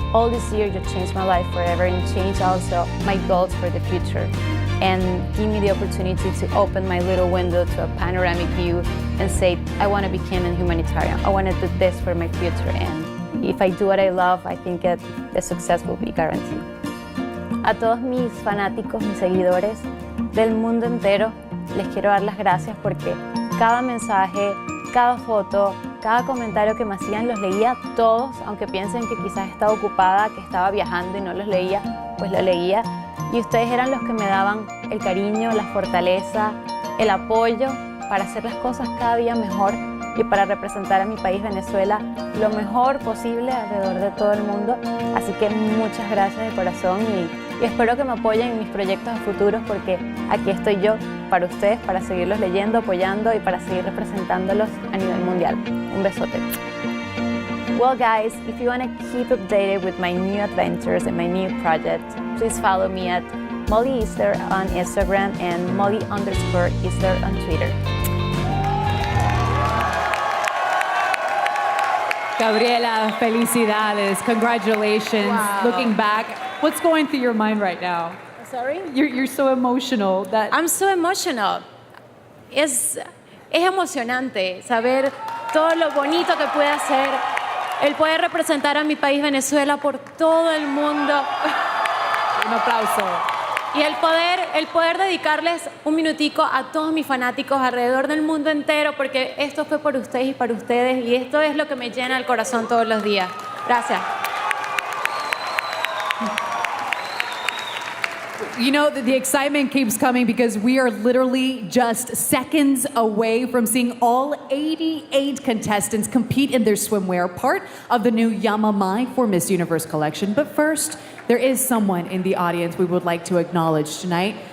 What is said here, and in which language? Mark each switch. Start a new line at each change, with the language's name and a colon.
English: All this year just changed my life forever, and changed also my goals for the future, and give me the opportunity to open my little window to a panoramic view and say, I want to become a humanitarian. I want to do this for my future, and if I do what I love, I think that the success will be guaranteed.
Spanish: A todos mis fanáticos, mis seguidores del mundo entero, les quiero dar las gracias porque cada mensaje, cada foto, cada comentario que me hacían los leía todos, aunque piensen que quizás estaba ocupada, que estaba viajando y no los leía, pues lo leía. Y ustedes eran los que me daban el cariño, la fortaleza, el apoyo para hacer las cosas cada día mejor y para representar a mi país Venezuela lo mejor posible alrededor de todo el mundo. Así que muchas gracias de corazón y espero que me apoyen en mis proyectos futuros porque aquí estoy yo para ustedes, para seguirlos leyendo, apoyando y para seguir representándolos a nivel mundial. Un besote.
English: Well guys, if you want to keep updated with my new adventures and my new projects, please follow me at Molly Isler on Instagram and Molly_Isler on Twitter.
Spanish: Gabriela, felicidades,
English: congratulations. Wow. Looking back, what's going through your mind right now? Sorry? You're so emotional. I'm so emotional.
Spanish: Es emocionante saber todo lo bonito que puede hacer, el poder representar a mi país Venezuela por todo el mundo. Un aplauso. Y el poder dedicarles un minutico a todos mis fanáticos alrededor del mundo entero, porque esto fue por ustedes y para ustedes, y esto es lo que me llena el corazón todos los días. Gracias.
English: You know, the excitement keeps coming because we are literally just seconds away from seeing all 88 contestants compete in their swimwear, part of the new Yamamai for Miss Universe collection. But first, there is someone in the audience we would like to acknowledge tonight.